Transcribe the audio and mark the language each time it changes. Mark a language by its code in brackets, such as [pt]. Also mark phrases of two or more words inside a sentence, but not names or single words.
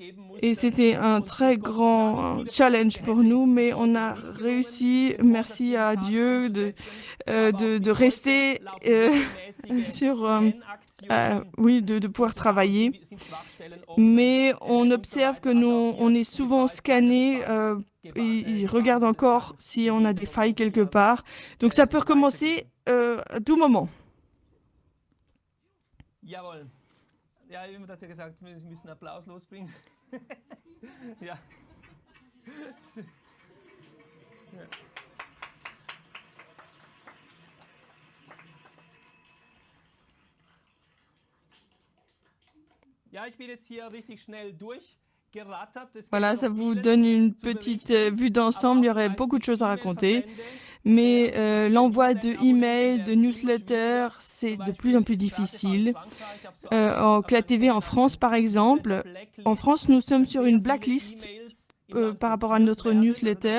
[fr] Et c'était un très grand challenge pour nous, mais on a réussi, merci à Dieu, de rester de pouvoir travailler. Mais on observe que on est souvent scanné et ils regardent encore si on a des failles quelque part. Donc ça peut recommencer à tout moment. [de] Jawohl. Ja, jemand hat ja gesagt, wir müssen Applaus losbringen. Ja. Ja. Ja, ich bin jetzt hier richtig schnell durchgerattert. [fr] Voilà, ça vous donne une petite vue d'ensemble. Il y aurait beaucoup de choses à raconter. Mais l'envoi de emails, de newsletters, c'est de plus en plus difficile. En CLATV en France, par exemple, en France, nous sommes sur une blacklist par rapport à notre newsletter.